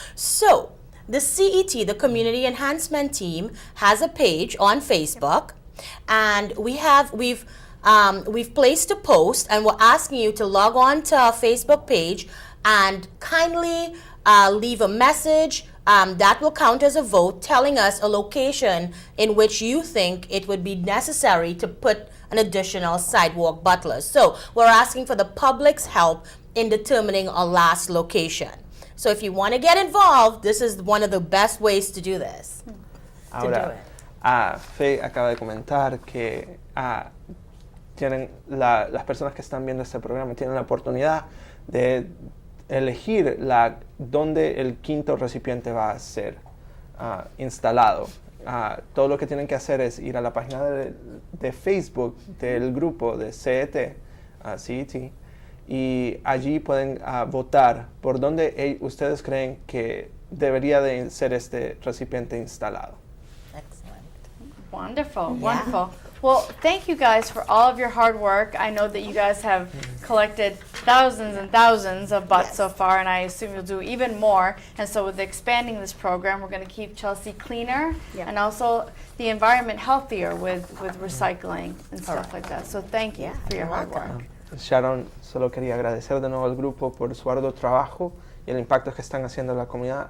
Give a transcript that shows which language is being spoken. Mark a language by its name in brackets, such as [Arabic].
[English] So the CET, the Community Enhancement Team, has a page on Facebook, and we've placed a post, and we're asking you to log on to our Facebook page and kindly leave a message that will count as a vote, telling us a location in which you think it would be necessary to put an additional sidewalk butler. So we're asking for the public's help in determining our last location. So if you want to get involved, this is one of the best ways to do this. [Spanish] Ahora, Faye acaba de comentar que tienen las personas que están viendo este programa tienen la oportunidad de elegir dónde el quinto recipiente va a ser instalado. Todo lo que tienen que hacer es ir a la página de Facebook del grupo de CET, CET, y allí pueden votar por dónde ustedes creen que debería de ser este recipiente instalado. [English] Excellent. Wonderful, Yeah. wonderful. Well, thank you guys for all of your hard work. I know that you guys have collected thousands and thousands of butts Yes. so far, and I assume you'll do even more. And so with expanding this program, we're going to keep Chelsea cleaner Yeah. and also the environment healthier with recycling and stuff Correct. like that. So thank you Yeah, for your you're hard welcome. work. [Spanish] Sharon, solo quería agradecer de nuevo al grupo por su arduo trabajo y el impacto que están haciendo en la comunidad.